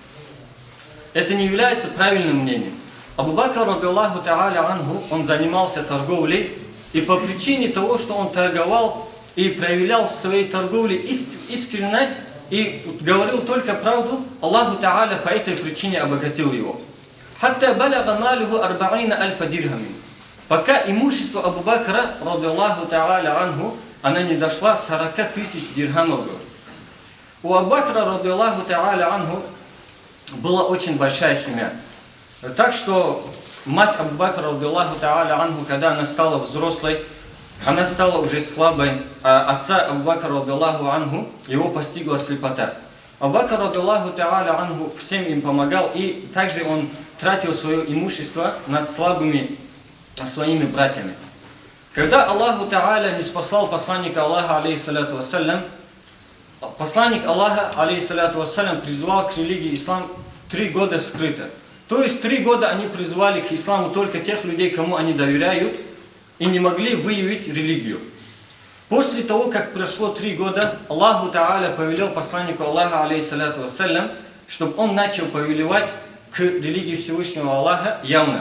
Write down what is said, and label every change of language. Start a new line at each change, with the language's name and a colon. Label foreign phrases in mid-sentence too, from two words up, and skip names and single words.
Russian: Это не является правильным мнением.
Arabic: Абу Бакр, رضي الله تعالى عنه,
Russian: он занимался торговлей, и по причине того, что он торговал и проявлял в своей торговле искренность и говорил только правду,
Arabic: الله تعالى
Russian: по этой причине обогатил его.
Arabic: «حتى بلغ ماله أربعين ألف درهم».
Russian: Пока имущество Абу Бакра,
Arabic: رضي الله تعالى عنه,
Russian: она не дошла 40 тысяч дирхамов.
Arabic: У Абу Бакра, رضي الله تعالى عنه,
Russian: была очень большая семья. Так что мать Абу Бакра,
Arabic: رضي الله تعالى عنه,
Russian: когда она стала взрослой, она стала уже слабой, а отца Абу Бакра,
Arabic: رضي الله عنه,
Russian: его постигла слепота.
Arabic: Абу Бакр, رضي الله تعالى عنه,
Russian: всем им помогал, и также он тратил свое имущество над слабыми своими братьями. Когда
Arabic: الله تعالى
Russian: не спаслал посланника Аллаха,
Arabic: عليه الصلاة والسلام,
Russian: посланник Аллаха,
Arabic: عليه الصلاة والسلام,
Russian: призывал к религии ислам 3 года скрыто. То есть 3 года они призывали к исламу только тех людей, кому они доверяют, и не могли выявить религию. После того, как прошло 3 года,
Arabic: الله تعالى
Russian: повелел посланнику Аллаха,
Arabic: عليه الصلاة والسلام,
Russian: чтобы он начал повелевать к религии Всевышнего Аллаха явно.